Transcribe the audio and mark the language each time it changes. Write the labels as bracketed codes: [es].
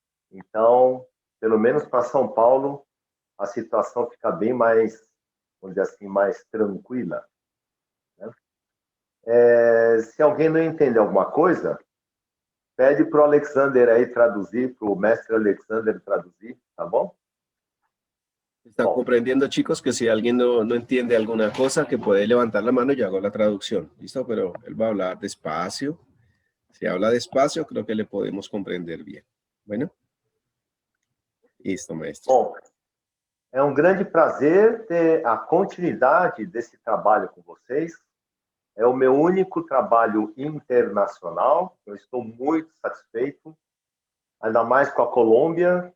[pt] Então, pelo menos para São Paulo, a situação fica bem mais, vamos dizer assim, mais tranquila. Né? Se alguém não entende alguma coisa, pede para o Alexander aí traduzir, para o mestre Alexander traduzir, tá bom? [es] Están comprendiendo, chicos, que si alguien no entiende alguna cosa, que puede levantar la mano y yo hago la traducción. ¿Listo? Pero él va a hablar despacio. Si habla despacio, creo que le podemos comprender bien. Bueno. Listo, maestro. [pt] Bom, é um grande prazer ter a continuidade desse trabalho com vocês. É o meu único trabalho internacional. Eu estou muito satisfeito, ainda mais com a Colômbia.